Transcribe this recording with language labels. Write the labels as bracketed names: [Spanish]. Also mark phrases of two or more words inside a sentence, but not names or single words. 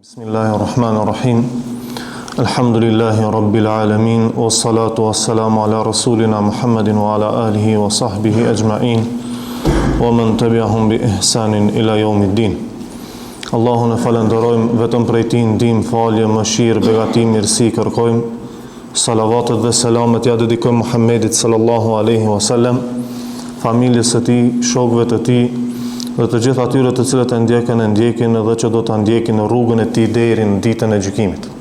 [Arabic] بسم الله الرحمن الرحيم. الحمد لله رب العالمين، والصلاة والسلام على رسولنا محمد وعلى آله وصحبه أجمعين ومن تبعهم بإحسان إلى يوم الدين. [Albanian] Allahun e falenderojmë, vetëm prej Tij ndihmë, falje, mëshirë, begati, mirësi kërkojmë. Salavatet dhe selamet ja dedikojmë Muhammedit [Arabic] صلى الله عليه وسلم, [Albanian] familjes së tij, shokëve të tij dhe të gjithë atyre të cilët e ndjekin dhe që do të ndjekin në rrugën e tij deri në ditën e gjykimit.